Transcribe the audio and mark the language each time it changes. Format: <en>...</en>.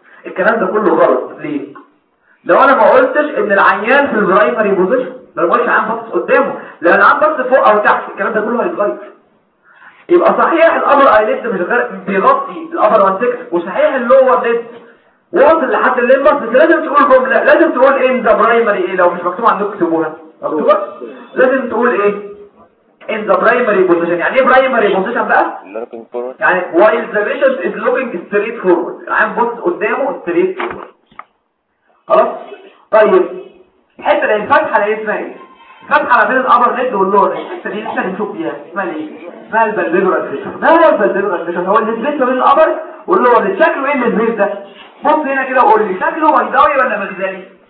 <ar>الكلام ده كله غلط. ليه؟ لو انا ما قلتش ان العيان في البرايمري بوزيشن، ما قلتش العيان باصص قدامه، لو العيان باصص فوق او تحت الكلام ده كله هيتغير. يبقى صحيح الابر اي ليمبس مش غير بيغطي الابر 1/6 وصحيح اللور ليمبس واصل لحد الليمبس، بس لازم تقول جمله، لازم تقول ان ذا برايمري ايه لو مش مكتوب عندكم اكتبوها. لازم تقول ايه؟</ar> <en>in the primary position.</en> <ar>يعني ايه</ar> <en>primary position</en> <ar>بقى؟</ar> <en>looking forward. يعني while the patient is looking straight forward.</en> <ar>العيان بص قدامه</ar> <en>straight forward.</en> <ar>خلاص؟ طيب الحته اللي الفتحه اللي اسمها ايه؟ الفتحه ما بين الابر ليد واللور ليد. الحته دي لسه نشوف فيها اسمها ايه؟ اسمها البلبلور ادريشن. ده البلبلور ادريشن هو اللي بيتلف بين الابر واللور ليد. شكله ايه البلبلور ده؟ بص هنا كده وقول لي شكله بيضاوي ولا مغزلي؟</ar>